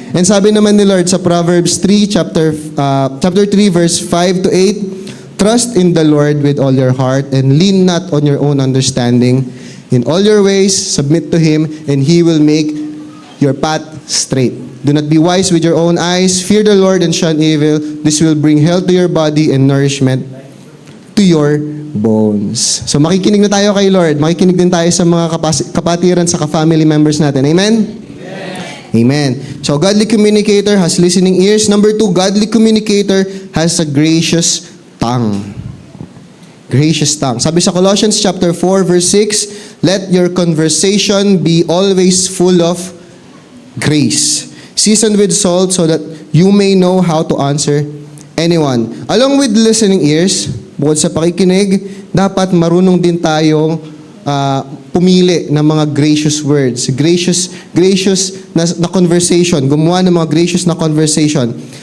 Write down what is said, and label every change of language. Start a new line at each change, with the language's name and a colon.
English: And
Filipino: sabi naman ni Lord sa
English: Proverbs 3, chapter 3, verse 5 to 8, trust in the Lord with all your heart and lean not on your own understanding. In all your ways, submit to Him, and He will make your path straight. Do not be wise with your own eyes. Fear the Lord and shun evil. This will bring health to your body and nourishment to your bones.
Filipino: So makikinig na tayo kay Lord. Makikinig din tayo sa mga kapatiran, sa ka-family members natin. Amen? Amen.
English: So, godly communicator has listening ears. Number 2, godly communicator has a gracious tongue. Gracious tongue.
Filipino: Sabi sa
English: Colossians chapter 4, verse 6, let your conversation be always full of grace, seasoned with salt, so that you may know how to answer anyone. Along with listening ears,
Filipino: bukod sa pakikinig, dapat marunong din tayong pumili ng mga gracious words, gracious na conversation, gumawa ng mga gracious na conversation.